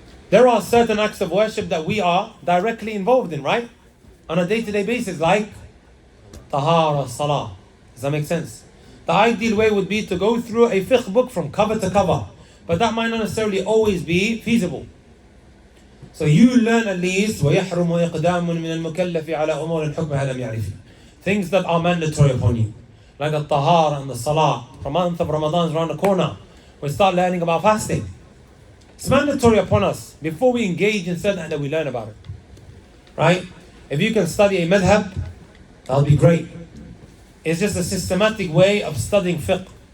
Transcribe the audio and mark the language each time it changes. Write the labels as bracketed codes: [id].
[en] There are certain acts of worship that we are directly involved in, right? On a day-to-day basis, like tahara, salah. Does that make sense? The ideal way would be to go through a fiqh book from cover to cover. But that might not necessarily always be feasible. So you learn at least [ar] وَيَحْرُمُ إِقْدَامٌ مِنَ الْمُكَلَّفِ عَلَى أُمُورٍ حُكْمَهَا لَمْ يَعْرِفِ. [en] Things that are mandatory upon you. Like the tahara and the salah. The month of Ramadan is around the corner. We start learning about fasting. It's mandatory upon us. Before we engage in certain that we learn about it. Right? If you can study a madhab, that'll be great. It's just a systematic way of studying fiqh.